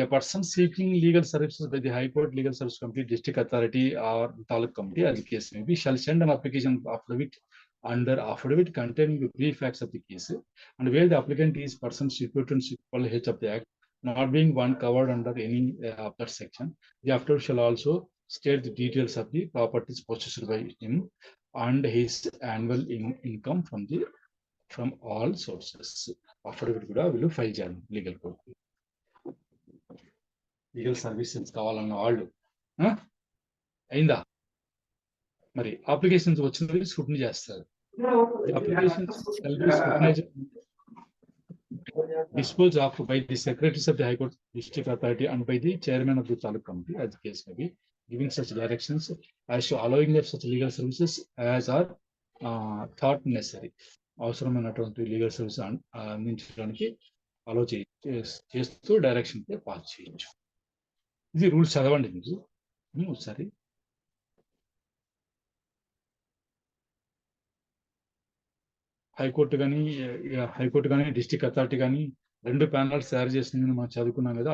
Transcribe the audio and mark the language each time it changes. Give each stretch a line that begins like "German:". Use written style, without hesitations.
English: A person seeking legal services by the high court legal service committee, district authority are taluk committee, as the case may be, shall send an application affidavit under affidavit containing the brief facts of the case, and where the applicant is person situated in 612H of the Act, not being one covered under any of that section, the affidavit shall also state the details of the properties possessed by him and his annual income from all sources.
Telugu: Affidavit కూడా వీళ్ళు file చేయాలి legal court. Legal services కావాలన్న వాళ్ళు అయిందా? మరి applications వచ్చినవి scrutiny చేస్తారు.
English: Applications disposed of by the secretaries of the High Court, District Authority, and by the chairman of the Taluk Committee, as the case may be, giving such directions as to allowing of such legal services as are thought necessary.
Telugu: అవసరమైనటువంటి legal service అందించడానికి అలో చేస్తూ direction pass చేయొచ్చు. ఇది rules చదవండి మీరు ఒకసారి. High court కానీ district authority కానీ 2 ప్యానల్స్ తయారు చేసింది మనం చదువుకున్నాం కదా.